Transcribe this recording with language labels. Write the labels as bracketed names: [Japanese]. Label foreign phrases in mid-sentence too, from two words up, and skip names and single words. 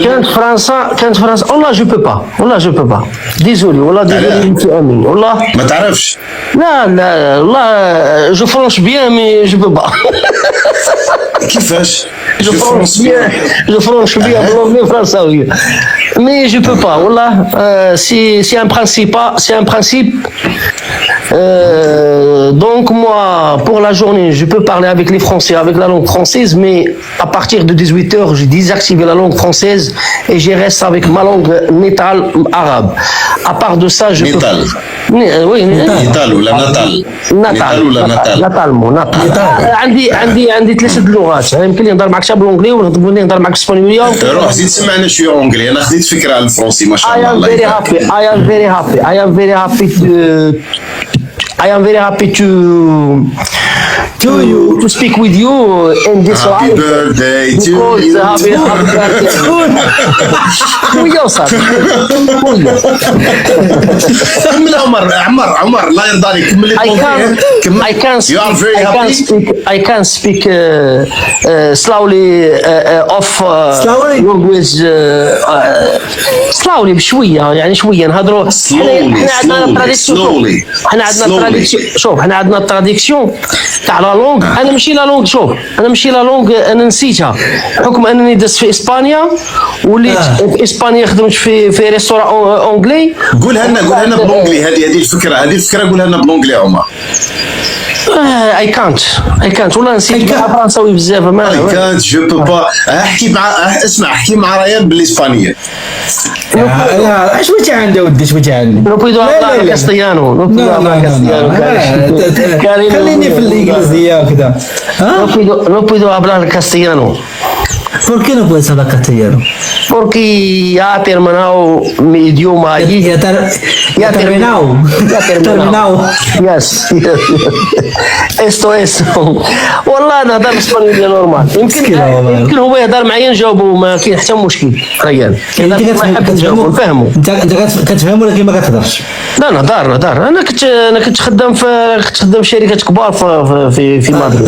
[Arabic] كانت فرنسا والله [French] je peux pas désolé [Arabic] والله ديزولي امين والله ما تعرفش. لا والله [French] je français bien mais je peux pas. [Arabic] كيفاش [French] je français bien [Arabic] باللغه الفرنساويه [French] mais je peux pas والله. c'est en principe donc moi pour la journée je peux parler avec les Français avec la langue française, mais à partir de 18h je désactive la langue française et je reste avec ma langue natale arabe. À part de ça je peux... oui [Arabic] نيتال ولا عندي 3 لغات. يمكن لي نهضر معك حتى بالانجلي ونقدر نهضر معك بالاسبانيوليه. روح زيد سمعنا شويه اونجلي انا خديت فكره على الفرنسي ما شاء الله. [English] I am very happy I am very happy to speak with you in this Happy live. birthday to Because you. happy birthday. [Arabic] خويا وصافي. كمل عمر الله يرضى عليك كمل [English] You are very happy. I can speak slowly of language slowly [Arabic] بشويه يعني شويه نهضروا. حنا عندنا تراديكسيون. حنا عندنا تراديكسيون تاع [French] la langue. [Arabic] انا ماشي [French] la langue. [Arabic] شوف انا ماشي [French] la langue [Arabic] انا نسيتها بحكم انني دزت في اسبانيا وليت في اسبانيا خدمت في [French] restaurant anglais. [Arabic] قولها لنا بالانجلي. هذه الفكره قولها لنا بالانجلي عمر. اي كانت والله نسيت فرنساوي بزاف. ما اي كانت [French] je peux pas. [Arabic] احكي مع ريان بالاسبانيه. لا اش وجه عنده ودي اش وجه عنده. [Spanish] no puedo hablar castellano. [Arabic] خليني في الانجليزيه وكذا. [Spanish] No puedo hablar castellano. ¿Por qué no puedes hablar castellano? Porque ya ha terminado mi idioma allí. Ya terminado. Yes. Esto es. [Arabic] والله نهضر بالاسبانية نورمال. يمكن هو يهضر معايا نجاوبو ما كاين حتى مشكل. ريان يهضر ما يحب نجاوبو نفهمو. انت كتفهم ولكن ما كتهضرش. لا نهضر. انا كنت خدام في شركات كبار في مدريد.